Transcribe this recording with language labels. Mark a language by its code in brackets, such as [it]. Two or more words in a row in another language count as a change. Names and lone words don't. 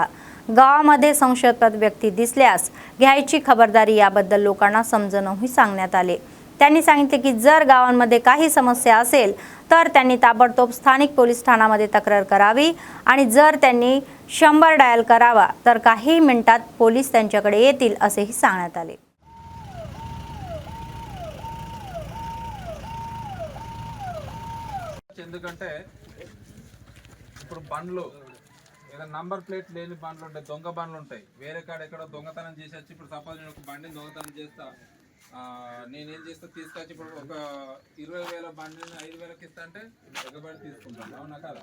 [mr] गावामध्ये संशयास्पद व्यक्ती दिसल्यास घ्यायची खबरदारी याबद्दल लोकांना समजूनही सांगण्यात आले। त्यांनी सांगितले की जर गावांमध्ये काही समस्या असेल तर त्यांनी ताबडतोब स्थानिक पोलीस ठाण्यामध्ये तक्रार करावी आणि जर त्यांनी 100 डायल करावा तर काही मिनिटात पोलीस त्यांच्याकडे येतील असेही सांगण्यात आले। [te] ఎందుకంటే ఇప్పుడు బండ్లు ఏదో [en] number plate [te] లేని బండ్లు ఉంటాయి, దొంగ బండ్లు ఉంటాయి, వేరే కాడ ఎక్కడో దొంగతనం చేసి వచ్చి ఇప్పుడు సపోజ్ నేను ఒక బండిని దొంగతనం చేస్తా, నేనేం చేస్తా తీసుకొచ్చి ఇప్పుడు ఒక 20,000 బండిని 5,000కి ఇస్తా అంటే ఎగబడి తీసుకుంటాను, అవునా కదా?